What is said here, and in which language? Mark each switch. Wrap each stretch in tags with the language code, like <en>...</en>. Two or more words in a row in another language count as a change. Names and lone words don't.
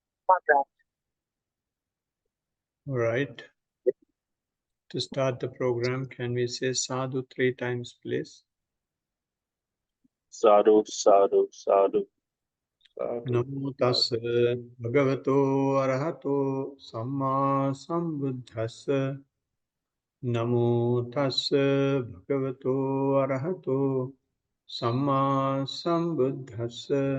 <en>All right. To start the program, can we say sadhu 3 times, please?</en> <pi>Sadhu, sadhu, sadhu, sadhu. Namo tassa bhagavato arahato samma sambuddhassa. Namo tassa bhagavato arahato samma sambuddhassa.</pi>